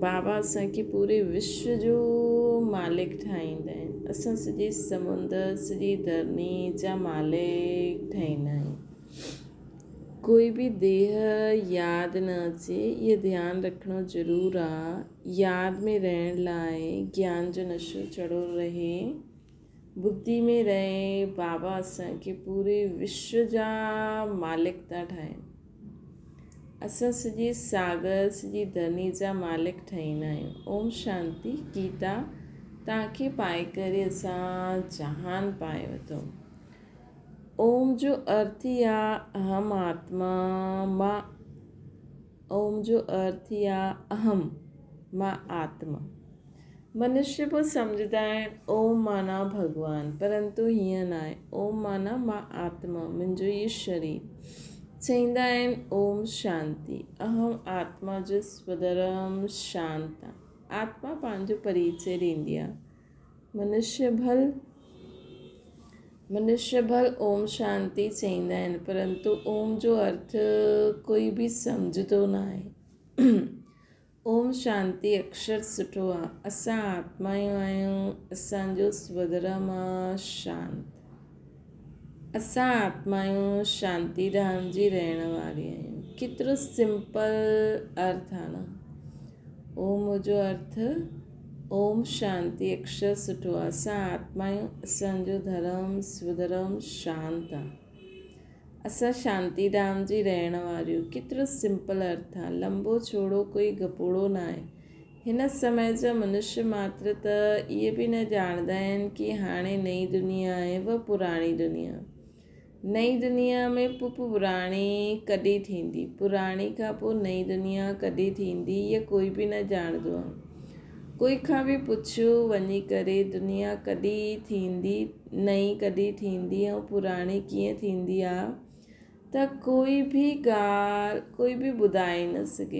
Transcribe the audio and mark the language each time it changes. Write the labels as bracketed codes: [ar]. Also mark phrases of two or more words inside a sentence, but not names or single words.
[sd] बाबा असांखे पूरे विश्व जो मालिक ठाहींदा आहिनि। असां सॼे समुंड, सॼी धरनी जा मालिक ठाहींदा आहियूं। कोई बि देह यादि न अचे, इहो ध्यानु रखणु ज़रूरु आहे। यादि में रहण लाइ ज्ञान जो नशो चढ़ो रहे, बुद्धि में रहे बाबा असांखे पूरे विश्व जा मालिक था ठाहिनि। असां सॼे सागर, सॼी धरनी जा मालिक ठाहींदा आहियूं। ओम शांति। गीता तव्हांखे पाए करे असां जहान पाए वरितो। ओम जो अर्थ ई आहे अहम आत्मा मां। ओम जो अर्थ ई आहे अहम मां आत्मा। मनुष्य पोइ सम्झंदा आहिनि ओम माना भॻवानु, परंतु हीअं न आहे। ओम माना मां आत्मा, मुंहिंजो इहो शरीर। चवंदा आहिनि ओम शांति। अहम आत्मा जो स्वधर्म शांति आहे। आत्मा पंहिंजो परिचय ॾींदी आहे। मनुष्य भल ओम शांति चवंदा आहिनि, परंतु ओम जो अर्थ कोई बि सम्झंदो न आहे। ओम शांति अक्षर सुठो आहे। असां आत्मायूं आहियूं। असांजो स्वधर्म आहे शांति। असां आत्मायूं शांतीधाम जी रहण वारी आहियूं। केतिरो सिंपल अर्थ आहे न। ओम जो अर्थ ओम शांति अक्षर सुठो आहे। असां आत्मायूं, असांजो धर्म स्वधर्म शांति आहे। असां शांतीधाम जी रहण वारियूं। केतिरो सिंपल अर्थ आहे। लंबो चौड़ो कोई गपोड़ो न आहे। हिन समय जा मनुष्य मात्र त इहे बि न ॼाणंदा आहिनि कि हाणे नई दुनिया आहे व पुराणी दुनिया। नई दुनिया में पोइ पुराणी कॾहिं थींदी, पुराणी खां पोइ नई दुनिया कॾहिं थींदी, इहा कोई बि न ॼाणंदो आहे। कोई खां बि पुछो वञी करे दुनिया कॾहिं थींदी, नई कॾहिं थींदी ऐं पुराणी कीअं थींदी आहे, त कोई बि ॿुधाए न सघे।